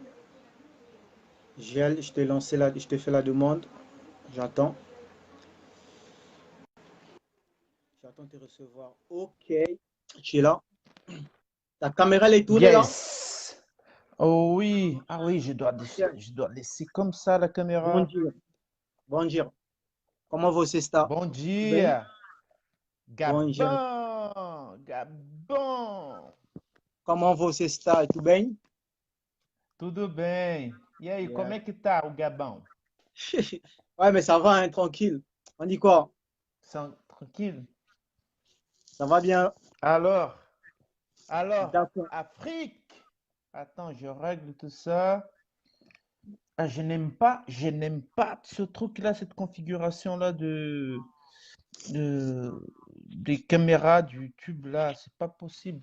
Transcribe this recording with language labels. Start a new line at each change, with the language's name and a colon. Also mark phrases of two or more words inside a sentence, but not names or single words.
French: Gel, je t'ai lancé là, je t'ai fait la demande. J'attends. J'attends de te recevoir. Ok. Tu es là. Ta caméra, elle est tournée là? Yes. Oh oui. Ah oui, je dois laisser comme ça la
Portuguese: Bom
French: caméra.
Portuguese: dia. Bom dia. Comment você está? Bom Tudo bem? dia. Bom dia. Gabão. Gabão. Comment você está? Tudo bem? Tudo bem. E aí, como Yeah. é que tá o Gabão?
French: Ouais, mais ça va, hein, tranquille. On dit quoi? Tranquille? Ça va bien? Alors, D'accord. Afrique. Attends, je règle tout ça. Ah, je n'aime pas ce truc-là, cette configuration-là des caméras du YouTube là, c'est pas possible.